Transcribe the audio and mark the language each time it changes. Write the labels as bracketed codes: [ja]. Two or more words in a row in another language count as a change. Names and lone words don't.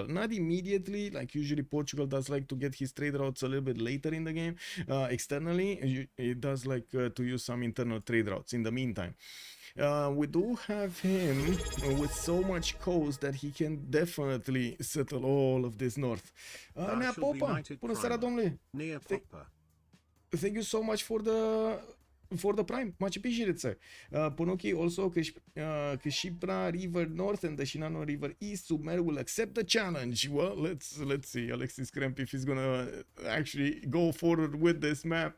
[en] Not immediately, like usually Portugal does like to get his trade routes a little bit later in the game. Externally, it does like to use some internal trade routes in the meantime. We do have him with so much coast that he can definitely settle all of this north. [ro] Nea Popa, bună seara, domnule! [en] Thank you so much for the prime. Much appreciated, sir. Ponoki also Kashipra River North and the Shinano River East. Sumeria will accept the challenge. Well, let's see Alexis krempp if he's gonna actually go forward with this map.